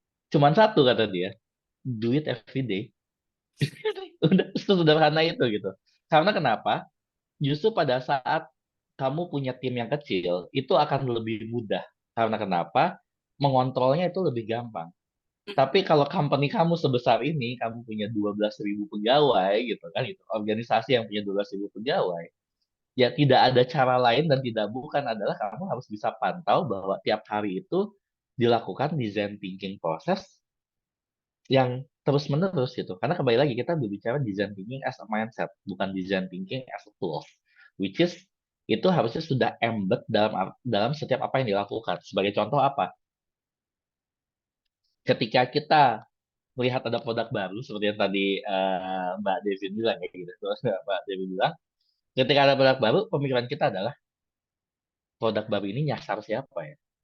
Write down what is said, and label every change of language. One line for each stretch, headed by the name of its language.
Indonesian: Cuman satu kata dia,
English: do it every day.
Indonesian: Udah sesederhana itu gitu. Karena kenapa? Justru pada saat kamu punya tim yang kecil, itu akan lebih mudah. Karena kenapa? Mengontrolnya itu lebih gampang. Tapi kalau company kamu sebesar ini, kamu punya 12.000 pegawai gitu kan, itu organisasi yang punya 12.000 pegawai, ya tidak ada cara lain dan tidak bukan adalah kamu harus bisa pantau bahwa tiap hari itu dilakukan design thinking proses yang terus-menerus gitu. Karena kembali lagi kita berbicara
English: design thinking as a mindset,
Indonesian: bukan
English: design thinking as a tools.
Indonesian: Which is itu harusnya sudah embed dalam setiap apa yang dilakukan. Sebagai contoh apa? Ketika kita melihat ada produk baru seperti yang tadi Mbak Devi bilang ya gitu. Terus Mbak Devi bilang, ketika ada produk baru, pemikiran kita adalah produk baru ini nyasar siapa ya?